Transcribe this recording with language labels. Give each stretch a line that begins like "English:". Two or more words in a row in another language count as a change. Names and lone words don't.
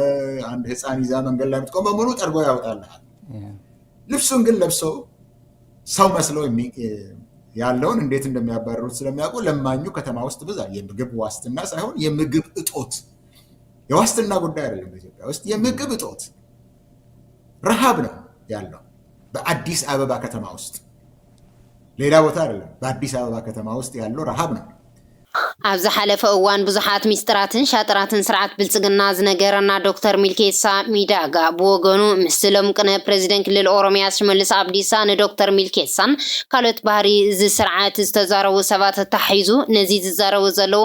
Amharic: አንድ ህፃን ይዛ መንገድ ላይ ምትቆም በሙሉ ጠርጎ ያወጣልሃል ልብሱን ግን ለብሶ ሰው መስሎ ያለውን እንዴት እንደሚያባረሩት ስለሚያውቁ ለማኙ ከተማ ውስጥ ብዛት የምግብ ዋስትና ሳይሆን የምግብ እጦት የዋስትና ጉዳይ አይደለም በኢትዮጵያ ውስጥ የምግብ እጦት ረሃብ ነው ያለው በአዲስ አበባ ከተማ ውስጥ ሌላ ቦታ አይደለም በአዲስ አበባ ከተማ ውስጥ ያለው ረሃብ ነው
Tigrinya: ኣብዚ ሓለፈ እዋን ብዙሓት ሚስጥራትን ሻጥራትን ስርዓት ብልጽግና ዝነገረና ዶክተር ሚልኬሳ ሚዳጋ ብወገኑ ምስሎም ቅነ ፕሬዚደንት ክልል ኦሮሚያ ሽመልስ አብዲሳ ንዶክተር ሚልኬሳን ካልኦት ባህሪ እዚ ስርዓት ዝተዛረቡ ሰባት ተታሒዙ ነዚ ዝዛረቡ ዘለው